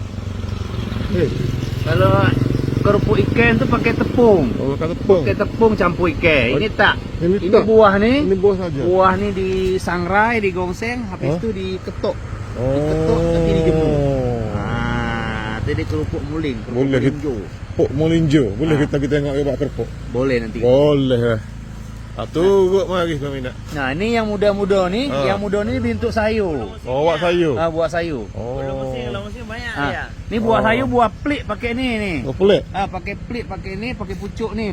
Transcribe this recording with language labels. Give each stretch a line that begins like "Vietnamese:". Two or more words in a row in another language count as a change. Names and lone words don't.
Malay: Kalau kerupuk ikan tu pakai tepung. Oh, pakai tepung. Pakai tepung campur ikan. Ini tak. Ini Ini tak. buah ni. Ini buah saja. Buah ni disangrai, digongseng, habis tu diketuk. Oh. Diketuk nanti dijemur. Jadi kerupuk muling, kerupuk Boleh melinjo. Kerupuk melinjo. Boleh kita tengok dia buat kerupuk. Boleh nanti. Boleh lah. Turut mari kami nak. Nah, ini yang muda-muda ni, yang muda ni bentuk sayur. Oh, buat sayur. Buah sayur. Oh. Kalau mesin banyak dia. Ni buah sayur, buah pelik pakai ni. Oh, pelik. Pakai pelik, pakai ni, pakai pucuk ni.